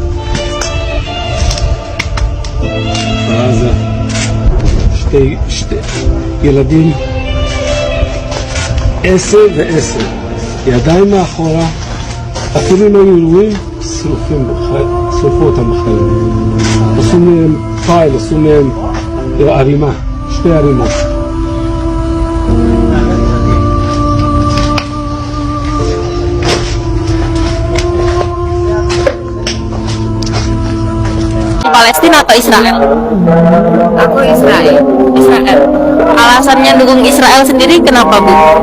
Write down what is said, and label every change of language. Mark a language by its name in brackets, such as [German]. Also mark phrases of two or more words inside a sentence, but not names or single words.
[Hebrew] אז שתי ילדים 10 ו10, ידיים מאחורה, אפילו לא ירועים, שרפו אותם בחיים. עשו מהם פייל, עשו מהם ערימה, 2 ערימות. [Indonesian] Palestina atau Israel? Aku Israel. Israel. Alasannya dukung Israel sendiri kenapa, Bu?